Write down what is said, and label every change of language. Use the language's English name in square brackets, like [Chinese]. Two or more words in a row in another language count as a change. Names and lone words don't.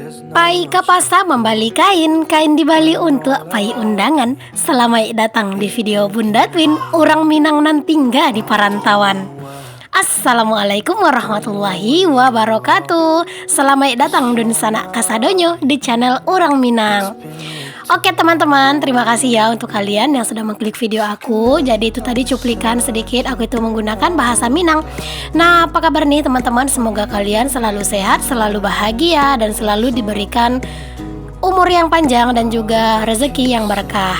[Minangkabau] Pai Kapasa membali kain, kain dibali untuk pai undangan. [Indonesian] Selamat datang di video Bunda Twin, orang Minang nan tinggal di perantauan. [Arabic] Assalamualaikum warahmatullahi wabarakatuh. [Minangkabau] Selamat datang dun sana kasadonyo di channel orang Minang. [Indonesian] Oke teman-teman, terima kasih ya untuk kalian yang sudah mengklik video aku. Jadi itu tadi cuplikan sedikit aku itu menggunakan bahasa Minang. Nah, apa kabar nih teman-teman? Semoga kalian selalu sehat, selalu bahagia, dan selalu diberikan umur yang panjang dan juga rezeki yang berkah.